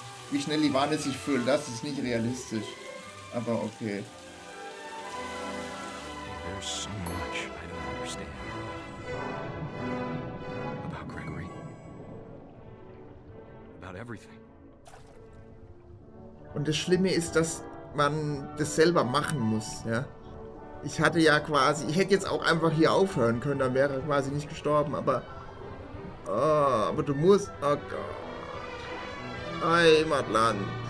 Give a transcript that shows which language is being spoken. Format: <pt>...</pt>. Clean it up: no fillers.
<de>Wie schnell die Wanne sich füllt, das ist nicht realistisch. Aber okay.</de> <en>There's so much I don't understand about Gregory, about everything.</en> <de>Und das Schlimme ist, dass man das selber machen muss, ja. Ich hatte ja quasi, ich hätte jetzt auch einfach hier aufhören können, dann wäre er quasi nicht gestorben, aber aber du musst, oh Gott, Heimatland.</de>